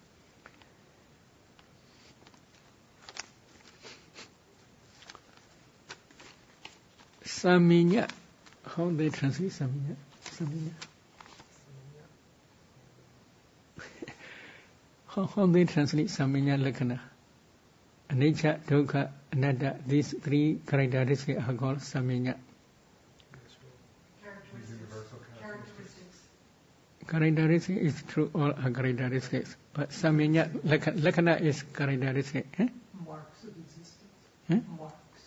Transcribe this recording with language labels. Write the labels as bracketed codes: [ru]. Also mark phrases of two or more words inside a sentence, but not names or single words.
[en] Saminya. How they translate saminya? Saminya. How they translate [pi] saminya lakkhana? Anicca, dukkha, anatta. [en] These 3 characteristics are called saminya. Characteristics is true, all are characteristics. But saminya, lakkhana is characteristic. Marks of existence. Marks.